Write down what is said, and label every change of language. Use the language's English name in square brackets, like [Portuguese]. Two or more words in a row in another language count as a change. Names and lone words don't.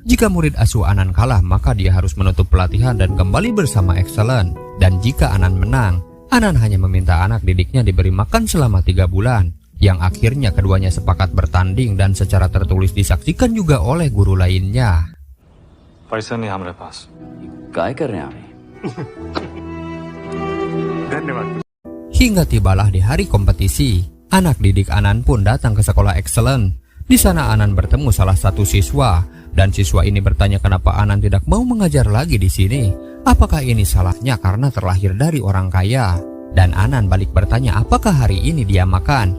[Indonesian] Jika murid asuh Anan kalah, maka dia harus menutup pelatihan dan kembali bersama Excellent. Dan jika Anan menang, Anan hanya meminta anak didiknya diberi makan selama 3 bulan. Yang akhirnya keduanya sepakat bertanding dan secara tertulis disaksikan juga oleh guru lainnya. [Hindi] पैसा नहीं हमारे पास। काय कर रहे हैं आप? धन्यवाद। [Indonesian] Hingga tibalah di hari kompetisi, anak didik Anan pun datang ke sekolah Excellent. Di sana Anan bertemu salah satu siswa, dan siswa ini bertanya kenapa Anan tidak mau mengajar lagi di sini. Apakah ini salahnya karena terlahir dari orang kaya? Dan Anan balik bertanya apakah hari ini dia makan.